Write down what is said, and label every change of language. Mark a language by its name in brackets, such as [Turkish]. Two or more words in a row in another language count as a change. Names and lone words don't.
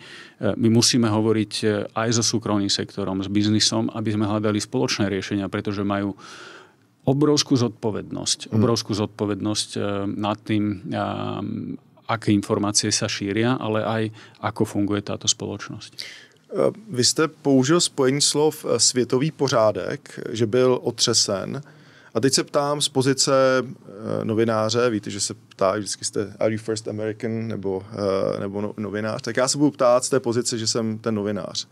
[Slovak] My musíme hovoriť aj so súkromným sektorom, s biznisom, aby sme hľadali spoločné riešenia, pretože majú obrovskú zodpovednosť nad tým, aké informácie sa šíria, ale aj ako funguje táto spoločnosť. [Czech] Vy jste použil spojení slov světový pořádek, že byl otřesen. A teď se ptám z pozice novináře, víte, že se ptá, vždycky jste [English] Are you first American [Czech] nebo novinář, tak já se budu ptát z té pozice, že jsem ten novinář.